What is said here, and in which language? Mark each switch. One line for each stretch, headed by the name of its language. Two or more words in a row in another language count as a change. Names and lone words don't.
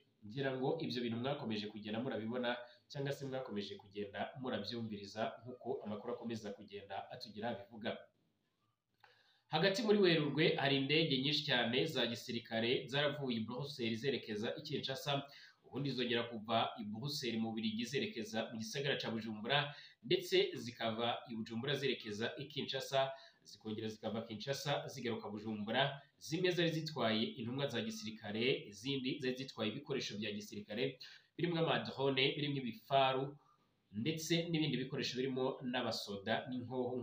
Kinyarwanda: Ngira ngo ibyo bintu mwakomeje kugenda murabibona cyangwa se mwakomeje kugenda murabyumviriza nk'uko amakuru akomeza kugenda atugira bivuga. Hagati muri Werurwe hari indege nyinshi cyane za gisirikare zaravuye i Bruxelles zerekeza i Kinshasa, ubundi zongera kuva i Bruxelles mu Bubiligi zerekeza mu gisagara ca Bujumbura, ndetse zikava i Bujumbura zerekeza i Kinshasa, zikongera zikava Kinshasa zigaruka Bujumbura. Zimwe zari zitwaye intumwa za gisirikare, izindi zari zitwaye ibikoresho bya gisirikare birimo amadrone, birimo ibifaru ndetse n'ibindi bikoresho birimo n'abasoda n'inkoho.